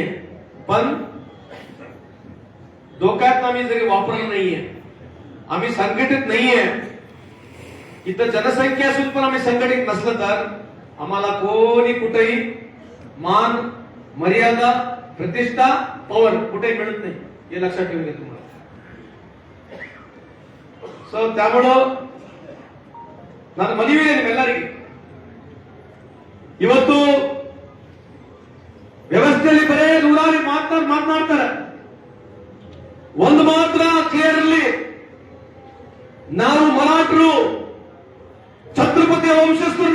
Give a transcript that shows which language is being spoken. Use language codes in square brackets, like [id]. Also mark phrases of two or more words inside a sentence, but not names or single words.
[mr] पण डोक्यात आम्ही जरी वापरलं नाहीये, आम्ही संघटित नाहीये. इथं जनसंख्या असून पण आम्ही संघटित नसलं तर आम्हाला कोणी कुठेही मान, मर्यादा, प्रतिष्ठा, पॉवर कुठेही मिळत नाही. हे लक्षात ठेवून घ्या तुम्हाला. [kn] ಸೊ त्यामुळे ನಾನು ಮನವಿ ಎಲ್ಲರಿಗೆ ಇವತ್ತು ವ್ಯವಸ್ಥೆಯಲ್ಲಿ ಬರೇ ನೂರಾರು ಮಾತನಾಡ್ತಾರೆ. ಒಂದು ಮಾತ್ರ ಕ್ಲಿಯರ್ ಇರಲಿ, ನಾವು ಮರಾಠರು ಛತ್ರಪತಿ ವಂಶಸ್ಥರು.